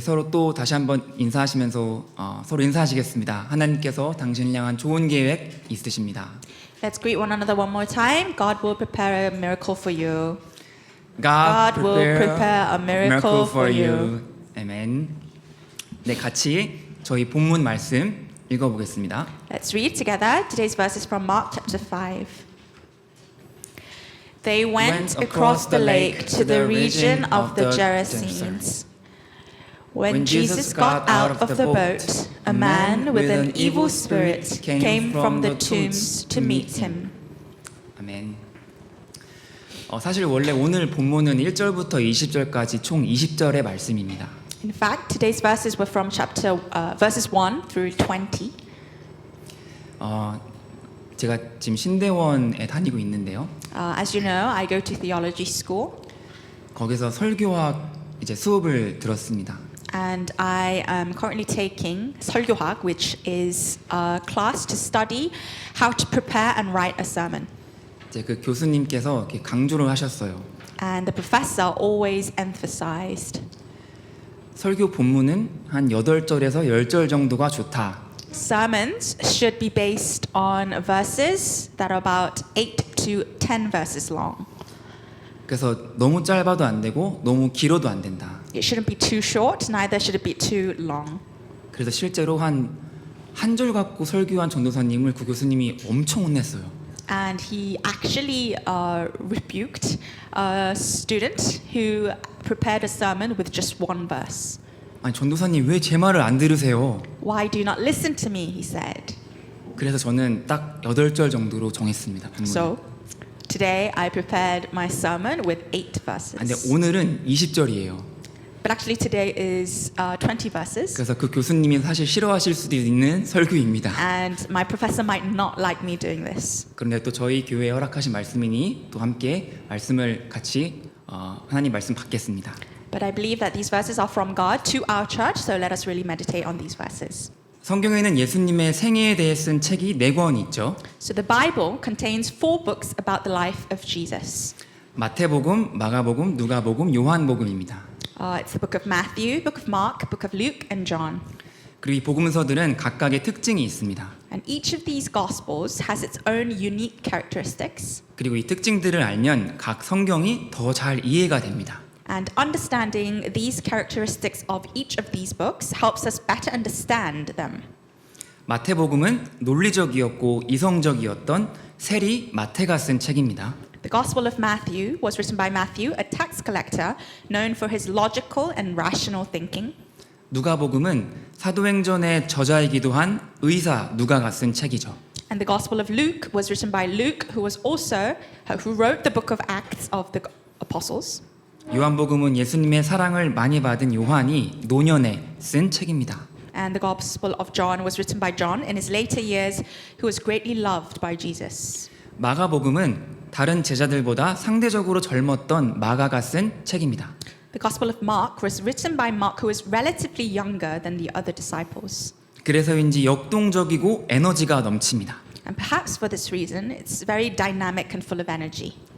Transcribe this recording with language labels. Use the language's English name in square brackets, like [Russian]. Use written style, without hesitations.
[Korean] 또 다시 한번 인사하시면서 서로 인사하시겠습니다. 하나님께서 당신을 향한 좋은 계획 있으십니다. [English] Let's greet one another one more time. God will prepare a miracle for you. God will prepare a miracle for you. [Korean] 아멘. 네, 같이 저희 본문 말씀 읽어보겠습니다. [English] Let's read together. Today's verse is from Mark chapter 5. They went across the lake to the region of the Gerasenes. When Jesus got out of the boat, a man with an evil spirit came from the tombs to meet him. [Korean] 아멘. 사실 원래 오늘 본문은 1절부터 20절까지 총 20절의 말씀입니다. [English] In fact, today's verses were from verses 1 through 20. [Korean] 제가 지금 신대원에 다니고 있는데요. [English] As you know, I go to theology school, [Korean] 거기서 설교학 이제 수업을 들었습니다. [English] and I am currently taking 설교학, which is a class to study how to prepare and write a sermon. [Korean] 이제 그 교수님께서 이렇게 강조를 하셨어요. [English] And the professor always emphasized [Korean] 설교 본문은 한 8절에서 10절 정도가 좋다. [English] sermons should be based on verses that are about 8 to 10 verses long. [Korean] 그래서 너무 짧아도 안 되고 너무 길어도 안 된다. [English] It shouldn't be too short, neither should it be too long. [Korean] 그래서 실제로 한 절 갖고 설교한 전도사님을 그 교수님이 엄청 혼냈어요. [English] And he actually rebuked a student who prepared a sermon with just one verse. [Korean] 아니 전도사님 왜 제 말을 안 들으세요? [English] Why do you not listen to me? He said. [Korean] 그래서 저는 딱 8절 정도로 정했습니다. 본문을. [English] So today I prepared my sermon with 8 verses. [Korean] 근데 오늘은 20절이에요. [English] But actually today is 20 verses. [Korean] 그래서 그 교수님이 사실 싫어하실 수도 있는 설교입니다. [English] And my professor might not like me doing this. [Korean] 그런데 또 저희 교회에 허락하신 말씀이니 또 함께 말씀을 같이 하나님 말씀 받겠습니다. [English] But I believe that these verses are from God to our church, so let us really meditate on these verses. [Korean] 성경에는 예수님의 생애에 대해 쓴 책이 4권 있죠. [English] So the Bible contains 4 books about the life of Jesus. [Korean] 마태복음, 마가복음, 누가복음, 요한복음입니다. [English] It's the book of Matthew, book of Mark, book of Luke, and John. [Korean] 그리고 이 복음서들은 각각의 특징이 있습니다. [English] And each of these gospels has its own unique characteristics. [Korean] 그리고 이 특징들을 알면 각 성경이 더 잘 이해가 됩니다. [English] And understanding these characteristics of each of these books helps us better understand them. [Korean] 마태복음은 논리적이었고 이성적이었던 세리 마태가 쓴 책입니다. [English] The Gospel of Matthew was written by Matthew, a tax collector known for his logical and rational thinking. [Korean] 누가복음은 사도행전의 저자이기도 한 의사 누가가 쓴 책이죠. [English] And the Gospel of Luke was written by Luke, who wrote the book of Acts of the Apostles. [Korean] 요한복음은 예수님의 사랑을 많이 받은 요한이 노년에 쓴 책입니다. [English] And the Gospel of John was written by John in his later years, who was greatly loved by Jesus. [Korean] 마가복음은 다른 제자들보다 상대적으로 젊었던 마가가 쓴 책입니다. [English] The Gospel of Mark was written by Mark, who was relatively younger than the other disciples. [Korean] 그래서인지 역동적이고 에너지가 넘칩니다. [English] And perhaps for this reason, it's very dynamic and full of energy.